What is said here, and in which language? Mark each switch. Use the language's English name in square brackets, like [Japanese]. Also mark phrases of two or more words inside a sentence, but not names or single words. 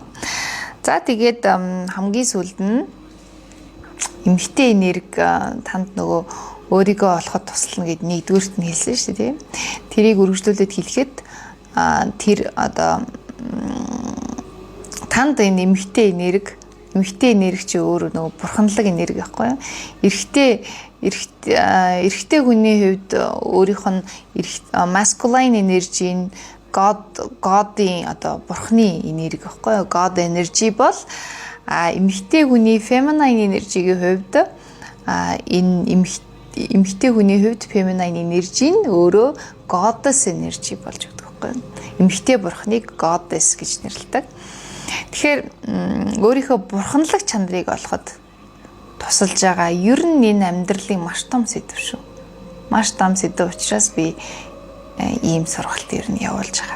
[Mongolian] За тэгээд хамгийн сүүлд нь эмгтээ энерги танд нөгөө өөрийгөө олоход туслана гэд нэгдүгээрт нь хэлсэн шүү дээ. Тэрийг үргэлжлүүлээд хэлэхэд тэр одоо танд энэ эмгтээ энерги чи өөрөө нөгөө бурханлаг энерги байхгүй юу? Эрэгтэй хүний хувьд өөрийнх нь [English] masculine energy- [Mongolian] ийн God-ийн одоо бурхны энерги байхгүй юу? [English] God energy [Mongolian] бол эмгтээ хүний [English] feminine energy- [Mongolian] ийн хувьд энэ эмгтээ хүний хувьд [English] feminine energy [Mongolian] нь өөрөө [English] goddess energy [Mongolian] болж байдаг байхгүй юу? Эмгтээ бурхныг goddess гэж нэрлэдэг. Тэгэхээр өөрийнхөө бурханлаг чанарыг олоход тусалж байгаа ер нь энэ амьдралын маш том сэдв шүү. Маш том сэдв учраас би ийм сургалт ер нь явуулж байгаа.